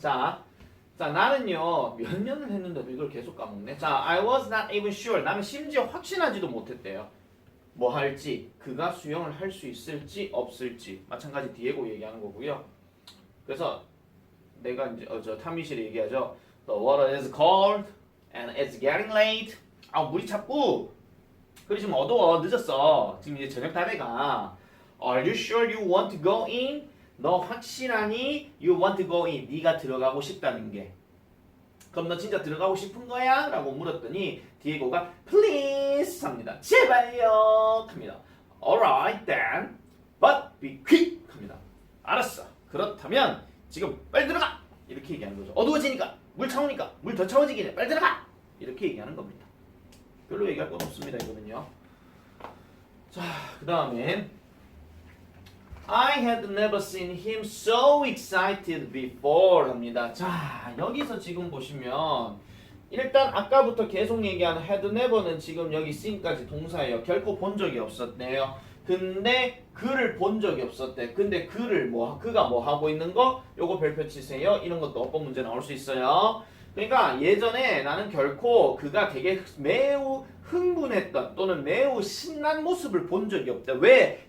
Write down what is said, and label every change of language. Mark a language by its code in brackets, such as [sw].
[ko] 자, 나는요 몇 년을 했는데도 이걸 계속 까먹네. [en] 자, I was not even sure. [ko] 나는 심지어 확신하지도 못했대요. 뭐 할지, 그가 수영을 할 수 있을지 없을지. 마찬가지 디에고 얘기하는 거고요. 그래서 내가 이제 저 탐미실이 얘기하죠. [en] The water is cold and it's getting late. [ko] 물이 찼고 그리고 지금 어두워 늦었어. 지금 이제 저녁 다 돼가. [en] Are you sure you want to go in? [ko] 너 확실하니? [en] You want to go in. [ko] 네가 들어가고 싶다는 게. 그럼 너 진짜 들어가고 싶은 거야? 라고 물었더니 디에고가 please 합니다. 제발요 합니다. [en] Alright then. But be quick [ko] 합니다. 알았어. 그렇다면 지금 빨리 들어가. 이렇게 얘기하는 거죠. 어두워지니까 물 차오니까 물 더 차워지기 전에 빨리 들어가. 이렇게 얘기하는 겁니다. 별로 얘기할 건 없습니다. 이거는요. 자, 그 다음에 [en] I had never seen him so excited before [ko] 합니다. 자, 여기서 지금 보시면 일단 아까부터 계속 얘기하는 had never는 지금 여기 see까지 동사예요. 결코 본 적이 없었대요. 근데 그를 본 적이 없었대. 근데 그가 뭐 하고 있는 거? 요거 별표 치세요. 이런 것도 어법 문제 나올 수 있어요. 그러니까 예전에 나는 결코 그가 되게 매우 흥분했던 또는 매우 신난 모습을 본 적이 없다. 왜?